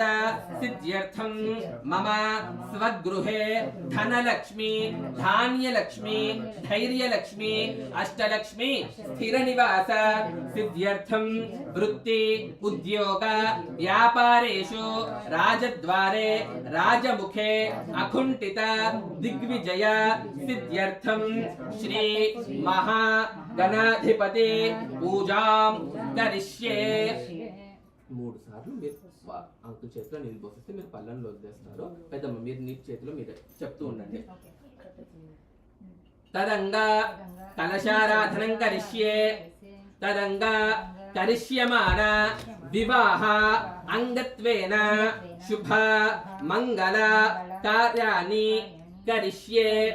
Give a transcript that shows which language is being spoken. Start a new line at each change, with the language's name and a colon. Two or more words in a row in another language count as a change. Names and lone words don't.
Sanskrit: सिद्ध्यर्थम मम स्वगृहे धनलक्ष्मी धान्यलक्ष्मी धैर्यलक्ष्मी अष्टलक्ष्मी स्थिरनिवास सिद्ध्यर्थम वृत्ति उद्योग व्यापारेषु राजद्वारे राजमुखे अकुंठित दिग्विजय सिद्ध्यर्थम श्री महागणाधिपति पूजां करिष्ये।
Telugu: మూడు సార్లు మీరు అంకుల్ చేతిలో నీళ్ళు పోసేస్తే మీరు పళ్ళంలో వదిలేస్తారు. పెద్దమ్మ మీరు నీ చేతిలో మీరు చెప్తూ ఉండండి.
Sanskrit: తదంగా కలశారాధనం కరిష్యే తదంగా కరిష్యమాన వివాహ అంగత్వేన శుభ మంగళ కార్యాన్ని కరిష్యే.